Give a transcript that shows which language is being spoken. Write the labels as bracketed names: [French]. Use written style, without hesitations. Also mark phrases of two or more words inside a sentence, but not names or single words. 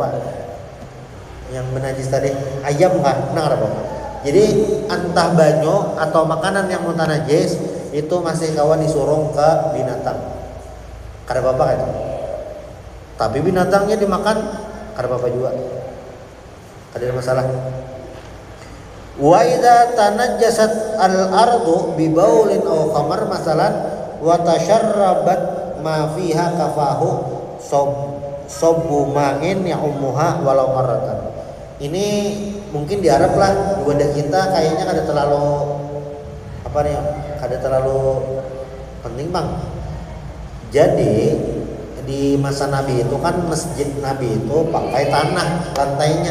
[Indonesian] Yang menajis tadi ayam kan, nah ada apa-apa. [Banjar] Jadi entah banyu atau makanan yang mutanajis itu masih kawan disurung ke binatang. Kada apa-apa kan? Tapi binatangnya dimakan, kada apa-apa juga. Kada ada masalah. [Arabic] وإذا تنجست الأرض ببول أو خمر مثلا وتشربت ما فيها كفاه صب ماء يعمها ولو مرة. [Banjar] Ini mungkin diharap lah di wadah kita kayaknya kada terlalu apa nih, kada terlalu penting bang. [Indonesian] Jadi di masa Nabi itu kan masjid Nabi itu pakai tanah lantainya.